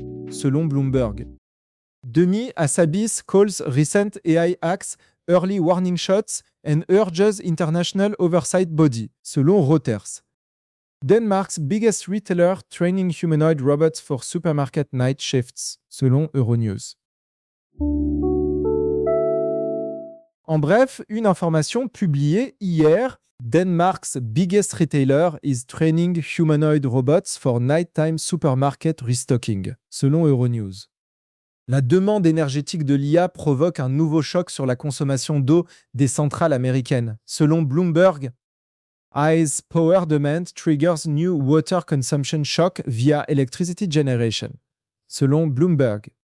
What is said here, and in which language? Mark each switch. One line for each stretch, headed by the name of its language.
French: selon Bloomberg.
English: Demi à Sabis calls recent AI hacks early warning shots and urges international oversight body,
French: selon Reuters.
English: Denmark's biggest retailer training humanoid robots for supermarket night shifts,
French: selon Euronews. En bref, une information publiée hier.
English: Denmark's biggest retailer is training humanoid robots for nighttime supermarket restocking,
French: selon Euronews. La demande énergétique de l'IA provoque un nouveau choc sur la consommation d'eau des centrales américaines. Selon Bloomberg,
English: AI's power demand triggers new water consumption shock via electricity generation.
French: Selon Bloomberg.